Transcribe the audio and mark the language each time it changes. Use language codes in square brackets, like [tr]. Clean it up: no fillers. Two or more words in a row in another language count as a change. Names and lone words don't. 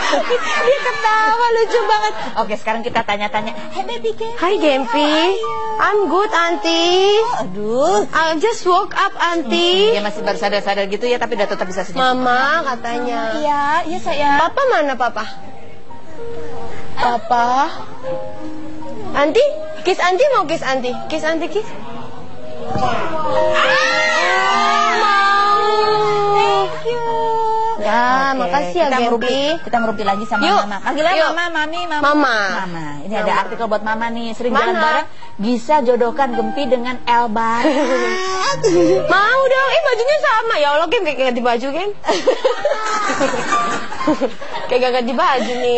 [id] Dia ketawa, lucu banget. Oke, sekarang kita tanya-tanya. [en] Hey baby Gempi. Hi Gempi. I'm good, Auntie. [id] Aduh. [en] I just woke up, Auntie. [id] Dia masih baru sadar-sadar gitu ya, tapi udah tetap bisa senyum. Mama katanya. Iya sayang. Papa mana Papa? Papa. [en] Auntie, kiss Auntie [id] mau [en] kiss Auntie. Kiss Auntie, kiss. Thank you. [id] Ya, makasih ya Gempi. Kita ngerupi lagi sama Mama. Panggilnya Mama, Mami, Mama. Mama. Ini ada artikel buat Mama nih. Sering jalan bareng. Bisa jodohkan Gempi dengan El bareng. Mau dong. Bajunya sama. Ya Allah, Gem, kayak ganti baju, Gem. Kayak gak ganti baju nih.